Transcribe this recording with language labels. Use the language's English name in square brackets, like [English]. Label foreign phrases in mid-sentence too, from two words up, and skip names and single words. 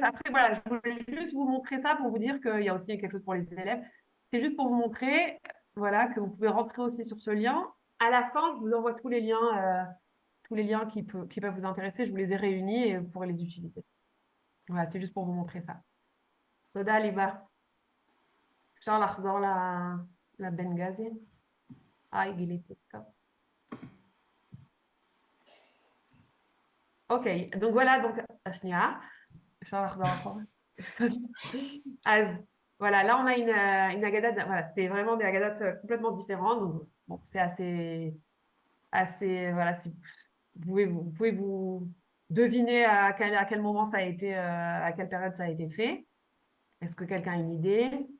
[French] Après, voilà, je voulais juste vous montrer ça pour vous dire qu'il y a aussi quelque chose pour les élèves. C'est juste pour vous montrer, voilà, que vous pouvez rentrer aussi sur ce lien. À la fin, je vous envoie tous les liens qui peuvent vous intéresser. Je vous les ai réunis et vous pourrez les utiliser. Voilà, c'est juste pour vous montrer ça. [Hebrew] תודה ליבה. אפשר לחזור לבנגזי? גיליתי אותך. אוקיי, [French] donc voilà, donc, [Hebrew] השנייה. אפשר לחזור אחורה. אז, [French] voilà, là on a une Haggadah, voilà, c'est vraiment des Haggadah complètement différentes. Donc, bon, c'est assez, voilà, si vous pouvez vous deviner à quel moment ça a été, à quelle période ça a été fait. Est-ce que quelqu'un a une idée?